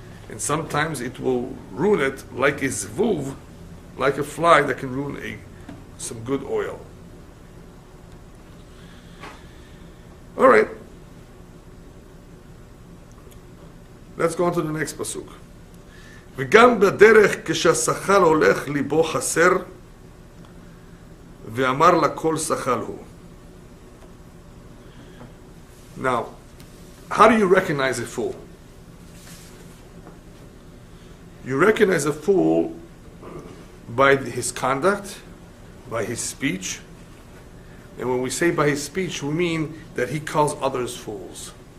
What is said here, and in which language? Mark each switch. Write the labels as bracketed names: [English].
[English] And sometimes it will ruin it like a zvuv, like a fly that can ruin some good oil. All right. Let's go on to the next pasuk. [Hebrew] וגם בדרך כשהשכל הולך ליבו חסר ואמר לכל שכל הוא. [English] Now, how do you recognize a fool? You recognize a fool by his conduct, by his speech. And when we say by his speech, we mean that he calls others fools.